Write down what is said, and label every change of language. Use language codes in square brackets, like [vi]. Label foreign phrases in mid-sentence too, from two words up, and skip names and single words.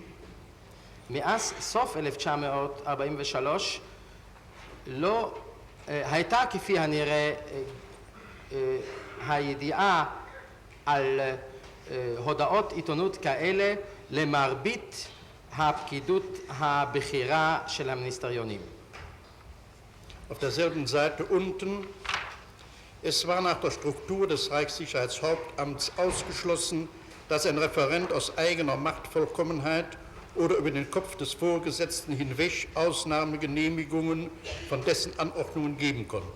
[he] מאז סוף 1943 לא הייתה כפי הנראה הידיעה על הודעות עיתונות כאלה למרבית הפקידות הבכירה של המיניסטריונים. [de] Auf derselben Seite unten: Es war nach der Struktur des Reichssicherheitshauptamts ausgeschlossen, dass ein Referent aus eigener Machtvollkommenheit oder über den Kopf des Vorgesetzten hinweg Ausnahmegenehmigungen von dessen Anordnungen geben konnte.